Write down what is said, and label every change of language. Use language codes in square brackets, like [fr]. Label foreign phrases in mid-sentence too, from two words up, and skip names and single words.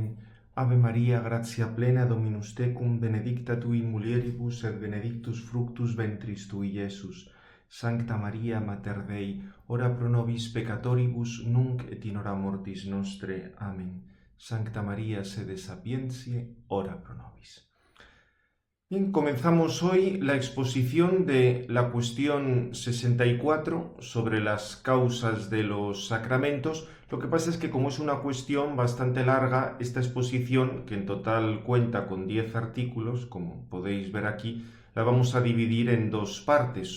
[la] Ave Maria, gratia plena, Dominus tecum, benedicta tui in mulieribus et benedictus fructus ventris tui, Iesus. Sancta Maria, Mater Dei, ora pro nobis peccatoribus, nunc et in hora mortis nostre. Amen. Sancta Maria, sede sapientiae, ora pro nobis. [es] Bien, comenzamos hoy la exposición de la cuestión 64 sobre las causas de los sacramentos. Lo que pasa es que como es una cuestión bastante larga, esta exposición, que en total cuenta con 10 artículos, como podéis ver aquí, la vamos a dividir en dos partes.